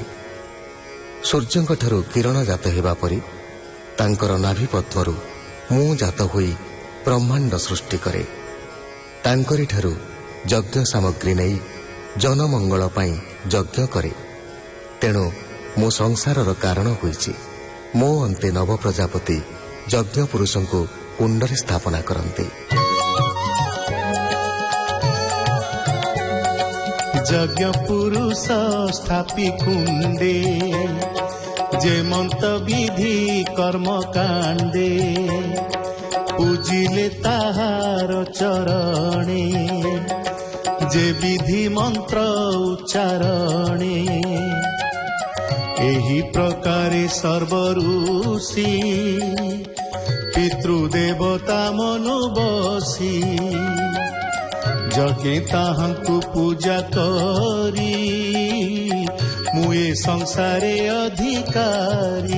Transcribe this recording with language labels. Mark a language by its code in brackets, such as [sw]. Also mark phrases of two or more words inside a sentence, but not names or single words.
[or] ସୂର୍ଯ୍ୟଙ୍କଠାରୁ କିରଣ ଜାତ ହେବା ପରି ତାଙ୍କର ନାଭି ପଦ୍ମରୁ ମୁଁ ଜାତ ହୋଇ ବ୍ରହ୍ମାଣ୍ଡ ସୃଷ୍ଟି କରେ। ତାଙ୍କରିଠାରୁ ଯଜ୍ଞ ସାମଗ୍ରୀ ନେଇ ଜନମଙ୍ଗଳ ପାଇଁ ଯଜ୍ଞ କରେ। ତେଣୁ ମୁଁ ସଂସାରର କାରଣ ହୋଇଛି। ମୋ ଅନ୍ତେ ନବ ପ୍ରଜାପତି ଯଜ୍ଞ ପୁରୁଷଙ୍କୁ କୁଣ୍ଡରେ ସ୍ଥାପନା କରନ୍ତି। ଯଜ୍ଞ ପୁରୁଷ ସ୍ଥାପି କୁଣ୍ଡେ, ଯେମନ୍ତ ବିଧି କର୍ମକାଣ୍ଡେ, ପୂଜିଲେ ତାହାର ଚରଣେ, ଯେ ବିଧି ମନ୍ତ୍ର ଉଚ୍ଚାରଣେ। ଏହି ପ୍ରକାରେ ସର୍ବଋଷି ପିତୃଦେବତା ମନୁ ବସି, ଯଜ୍ଞେ ତାହାଙ୍କୁ ପୂଜା କରି, ମୁଁ ଏ ସଂସାରେ ଅଧିକାରୀ।